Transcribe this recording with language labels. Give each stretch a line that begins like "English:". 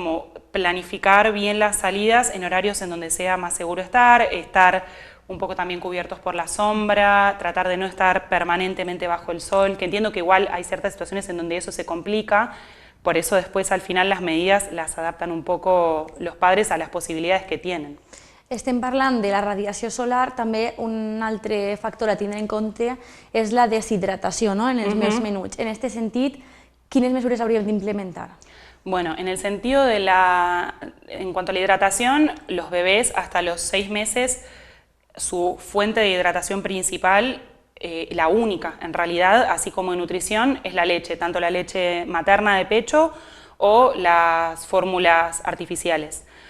Spanish: Como planificar bien las salidas en horarios en donde sea más seguro estar un poco también cubiertos por la sombra, tratar de no estar permanentemente bajo el sol, que entiendo que igual hay ciertas situaciones en donde eso se complica, por eso después al final las medidas las adaptan un poco los padres a las posibilidades que tienen.
Catalan: Estem parlant de la radiació solar, també un altre factor a tindre en compte és la deshidratació, no?, en els més menuts. En aquest sentit, quines mesures hauríem d'implementar?
Spanish: Bueno, en el sentido de en cuanto a la hidratación, los bebés hasta los 6 meses, su fuente de hidratación principal, la única en realidad, así como en nutrición, es la leche, tanto la leche materna de pecho o las fórmulas artificiales.